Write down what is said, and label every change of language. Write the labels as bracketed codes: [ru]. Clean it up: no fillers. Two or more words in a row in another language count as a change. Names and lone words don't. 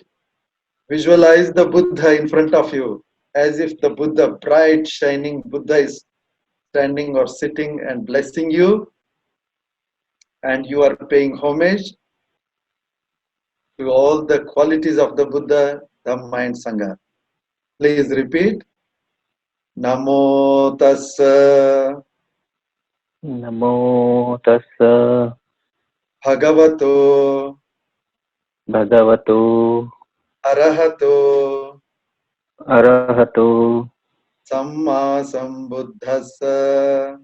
[en] Visualize the Buddha in front of you as if the Buddha, bright shining Buddha is standing or sitting and blessing you, and you are paying homage to all the qualities of the Buddha, Dhamma and Sangha. Please repeat. [pi] Namo tassa Namo tassa bhagavato bhagavato arahato arahato samma sambuddhassa.